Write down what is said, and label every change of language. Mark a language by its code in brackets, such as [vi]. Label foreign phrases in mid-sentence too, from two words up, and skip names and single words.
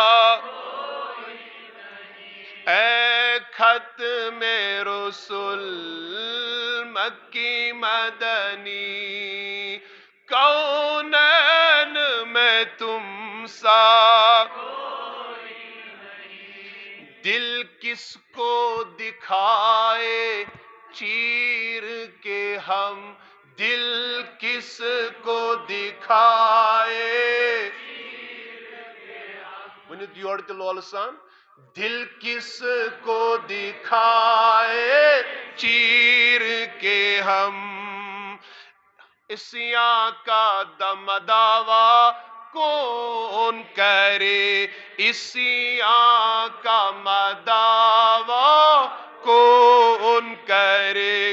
[ur] اے ختم رسل مکی مدنی، کونین میں تم سا دل کس کو دکھائے چیر کے ہم، دل کس کو دکھائے. [ks] ونیت یور تے لول سان، [ur] دل کس کو دکھائے چیر کے ہم. اسیاں کا دم دعویٰ کون کرے، اسیاں کا مدعویٰ کون کرے.